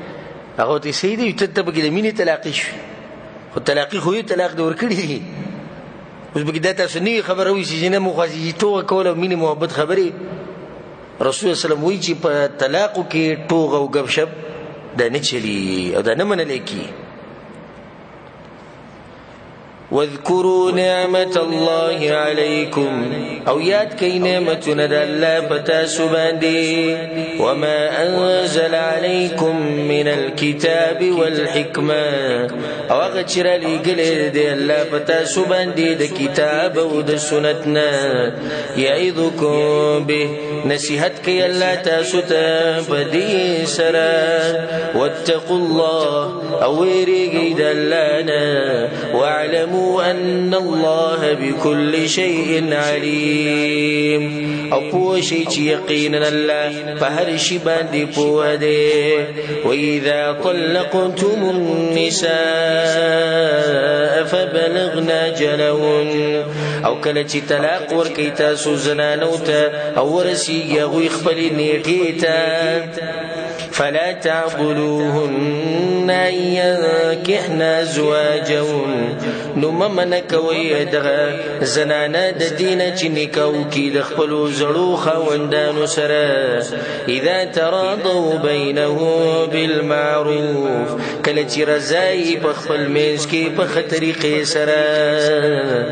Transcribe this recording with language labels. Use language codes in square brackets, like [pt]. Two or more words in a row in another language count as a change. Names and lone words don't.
[ps] هغه ورته صحیح دی، ته پکې د مینې طلاقي شوې، خو طلاقي خو یو طلاق دې ورکړي دي. اوس پکې دا تاسو نوې خبره وایي چې نه موږ خو ټوغه کوله او مینې محبت خبرې. رسول وسلم وایي چې په طلاقو کې ټوغه او ګپ شپ دا نه چلېږي او دا نه منلی کېږي. [ar] واذكروا نعمة الله عليكم، [ps] او یاد کئ نعمتونه د الله په تاسو باندې. [ar] وما انزل عليكم من الكتاب والحکمة، [ps] او هغه چې رالیږلی دی الله په تاسو باندې د کتاب او د سنت نه. [ar] یعظکم به، [ps] نصیحت کوي الله تاسو ته په دې سره. [ar] واتقوا الله، [ps] او ویریږئ د الله نه. [ar] واعلموا أن الله بكل شيء عليم، [ps] او پوه شئ چې یقینا الله په هر شي باندې پوه دی. [ar] وإذا طلقتم النساء فبلغن أجلهن، [ps] او کله چې طلاق ورکئ تاسو زنانو ته او ورسیږي هغوی خپلې نیټې ته. [ar] فلا تعضلوهن أن ينكحن أزواجهن، [ps] نو مه منع کوئ دغه زنانه د دې نه چې نکاح وکړي د خپلو زړو خاوندانو سره. [ar] اذا تراضوا بینهم بالمعروف، [ps] کله چې رضا یې په خپل منځ کې په ښه طریقې سره.